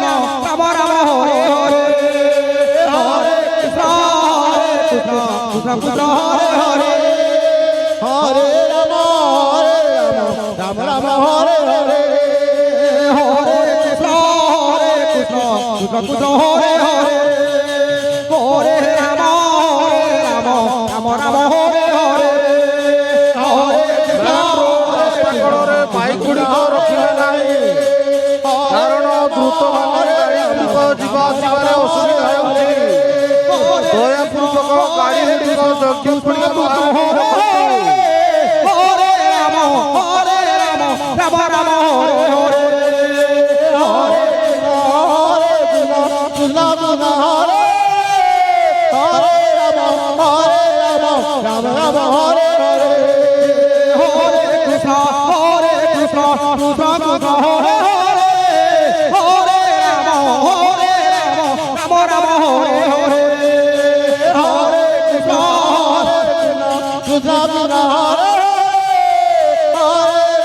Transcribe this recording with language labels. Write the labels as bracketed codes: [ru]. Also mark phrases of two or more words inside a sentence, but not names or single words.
[sa] রাম রাম হরে হরে হরে কৃষ্ণ কৃষ্ণ কৃষ্ণ হরে হরে হরে রাম রাম রাম হরে হরে হরে কৃষ্ণ কৃষ্ণ কৃষ্ণ হরে হরে হরে রাম রাম রাম হরে হরে হরে কৃষ্ণ [or] ରାସ୍ତା କଡ଼ରେ ବାଇକ୍ ଗୁଡ଼ିକ ରଖିବେ ନାହିଁ, କାରଣ ଦ୍ରୁତ ଭାବରେ ଗାଡ଼ି ଗୁଡ଼ିକ ଯିବା ଆସିବାରେ ଅସୁବିଧା ହେଉଛି। ଦୟାପୂର୍ବକ ଗାଡ଼ି ଗୁଡ଼ିକ ଯୋଗ୍ୟ ସ୍ଥାନରେ ରଖନ୍ତୁ। [sa] ହରେ ରାମ ରାମ ରାମ ହରେ ହରେ ହରେ କୃଷ୍ଣ କୃଷ୍ଣ ହରେ ହରେ ରାମ ରାମ ହରେ ହରେ হরে কৃষ্ণ কৃষ্ণ কৃষ্ণ হরে হরে রাম রাম রাম হরে হরে হরে কৃষ্ণ কৃষ্ণ কৃষ্ণ হরে হরে